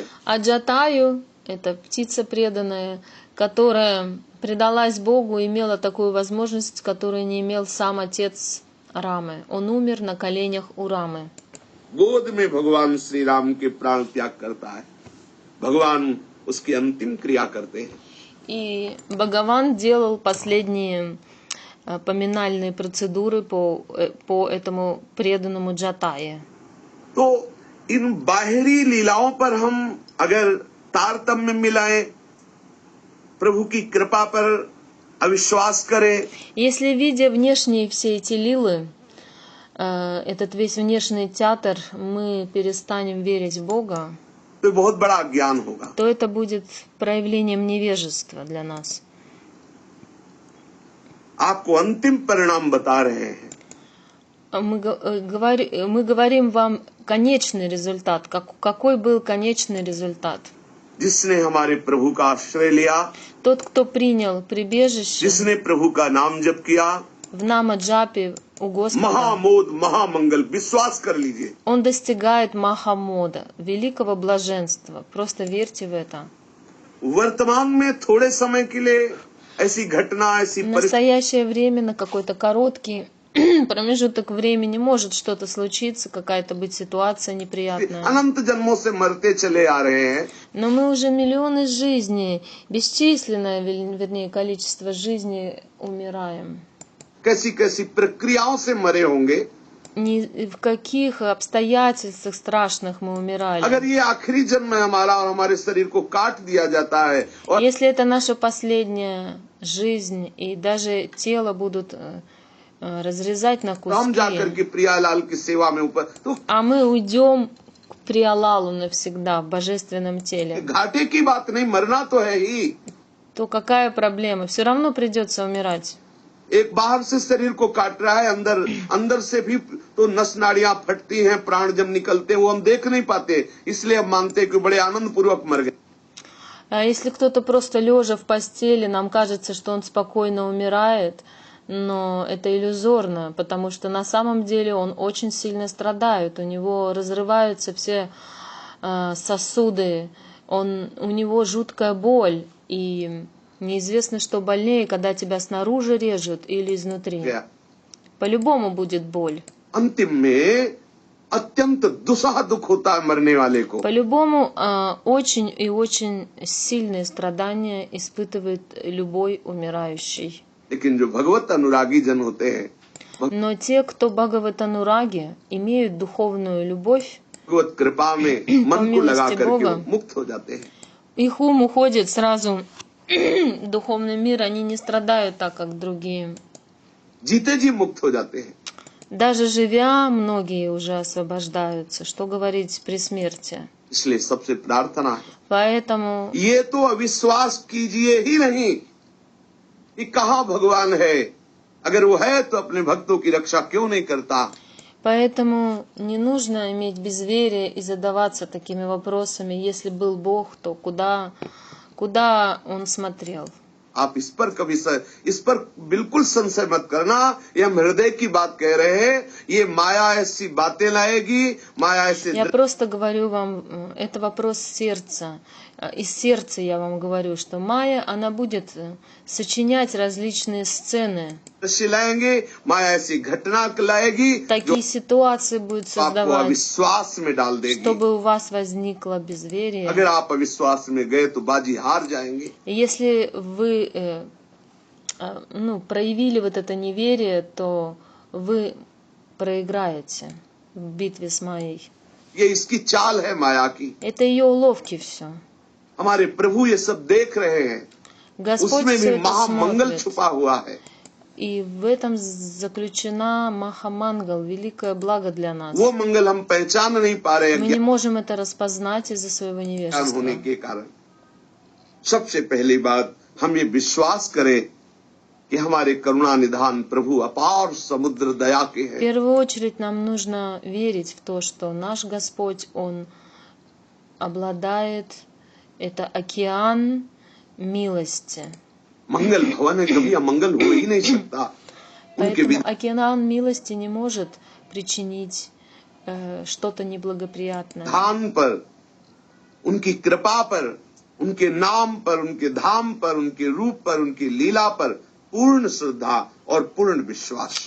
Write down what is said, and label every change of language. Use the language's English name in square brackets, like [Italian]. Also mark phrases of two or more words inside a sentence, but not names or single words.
[Russian] А Джатаю, это птица преданная, которая предалась Богу, имела такую возможность, которую не имел сам отец Рамы. Он умер на коленях у Рамы. [Hindi] गोद में भगवान श्री राम के प्राण त्याग करता है, भगवान उसकी अंतिम क्रिया करते हैं। [Russian] И Бхагаван делал последние поминальные процедуры по этому преданному Джатае. [Hindi] तो इन बाहरी लीलाओं पर हम अगर तारतम्य मिलाएं, प्रभु की कृपा पर अविश्वास करें, [Russian] Если, видя внешние все эти лилы, этот весь внешний театр, мы перестанем верить в Бога, [Hindi] तो बहुत बड़ा अज्ञान होगा. [Russian] то это будет проявлением невежества для нас. [Hindi] आपको अंतिम परिणाम बता रहे हैं. [Russian] Мы говорим вам конечный результат. Какой был конечный результат? [Hindi] जिसने हमारे प्रभु का आश्रय लिया, [Russian] Тот, кто принял прибежище [Hindi] जिसने प्रभु का नाम जप किया, [Russian] в Нама-джапе у Господа, [Hindi] महामोद महामंगल, विश्वास कर लीजिए. [Russian] он достигает Махамода, великого блаженства. Просто верьте в это. [Hindi] वर्तमान में थोड़े समय के लिए ऐसी घटना, ऐसी [Russian] В [Hindi] परिस्थिति, [Russian] настоящее время, на какой-то короткий промежуток времени может что-то случиться, какая-то быть ситуация неприятная. [Hindi] अनंत जन्मों से मरते चले आ रहे हैं. [Russian] Но мы уже миллионы жизней, бесчисленное, вернее, количество жизней умираем. [Hindi] कैसी कैसी प्रक्रियाओं से मरे होंगे. [Russian] В каких обстоятельствах страшных мы умирали. [Hindi] अगर ये आखिरी जन्म है हमारा और हमारे शरीर को काट दिया जाता है और [Russian] Если это наша последняя жизнь, и даже тело будут разрезать на [Hindi] हम जाकर [Russian] куски, [Hindi] के प्रियालाल की सेवा में ऊपर, तो [Russian] а мы уйдем к Приалалу навсегда в божественном теле, [Hindi] घाटे की बात नहीं, मरना तो है ही. [Russian] то какая проблема? Все равно придется умирать. [Hindi] एक बाहर से शरीर को काट रहा है, अंदर से भी तो नस नाड़ियां फटती हैं, प्राण जब निकलते हैं वो हम देख नहीं पाते, इसलिए हम मानते हैं कि बड़े आनंद पूर्वक मर गए. [Russian] А если кто-то просто лежа в постели, нам кажется, что он спокойно умирает, но это иллюзорно, потому что на самом деле он очень сильно страдает, у него разрываются все сосуды, у него жуткая боль, и неизвестно, что больнее, когда тебя снаружи режут или изнутри. [Hindi] गया. [Russian] По-любому будет боль. [Hindi] अंतिम में अत्यंत दुस्सह दुख होता है मरने वाले को. [Russian] По-любому очень и очень сильные страдания испытывает любой умирающий. [Hindi] लेकिन जो भगवत अनुरागी जन होते हैं, [Russian] Но те, кто Бхагаватанураги, имеют духовную любовь, [Hindi] भगवत कृपा में मन को लगा [Russian] милости [Hindi] करके [Russian] Бога. [Hindi] वो मुक्त हो जाते हैं. [Russian] их ум уходит сразу в духовный мир, они не страдают так, как другие. [Hindi] जीते जी मुक्त हो जाते हैं. [Russian] Даже живя, многие уже освобождаются. Что говорить при смерти? [Hindi] इसलिए सबसे प्रार्थना है, [Russian] Поэтому [Hindi] ये तो अविश्वास कीजिए ही नहीं कि कहाँ भगवान है. अगर वो है तो अपने भक्तों की रक्षा क्यों नहीं करता. [Russian] Поэтому не нужно иметь безверие и задаваться такими вопросами. Если был Бог, то куда Он смотрел? [Hindi] आप इस पर बिल्कुल संशय मत करना. ये हम हृदय की बात कह रहे हैं. ये माया ऐसी बातें लाएगी, माया ऐसे. [Russian] Я просто говорю вам, это вопрос сердца. Из сердца я вам говорю, что Майя, она будет сочинять различные сцены. [Hindi] दृश्य लाएंगे, माया ऐसी घटना लाएगी जो [Russian] Такие ситуации будет [Hindi] आपको [Russian] создавать, [Hindi] अविश्वास में डाल देगी. [Russian] чтобы у вас возникло безверие. [Hindi] अगर आप अविश्वास में गए तो बाजी हार जाएंगे. [Russian] И если вы проявили вот это неверие, то вы проиграете в битве с Майей. [Hindi] ये इसकी चाल है माया की. [Russian] Это ее уловки все. [Hindi] हमारे प्रभु ये सब देख रहे हैं. [Russian] Господь [Hindi] उसमें [Russian] все [Hindi] भी [Russian] это [Hindi] महामंगल [Russian] смотрит. [Hindi] छुपा हुआ है. [Russian] И в этом заключена Махамангал, великое благо для нас. [Hindi] वो मंगल हम पहचान नहीं पा रहे [Russian] Мы не [Hindi] अज्ञान [Russian] можем это распознать из-за своего [Hindi] होने [Russian] невежества. [Hindi] के कारण. सबसे पहली बात, हम ये विश्वास करें कि हमारे करुणा निधान प्रभु अपार समुद्र दया के [Russian] В [Hindi] हैं. [Russian] первую очередь нам нужно верить в то, что наш Господь, Он обладает, это океан милости. [Hindi] मंगल भवन है, कभी अमंगल हो ही नहीं सकता. उनके [Russian] Поэтому океан милости не может причинить что-то неблагоприятное. [Hindi] विधान पर, उनकी कृपा पर, उनके नाम पर, उनके धाम पर, उनके रूप पर, उनकी लीला पर पूर्ण श्रद्धा और पूर्ण विश्वास.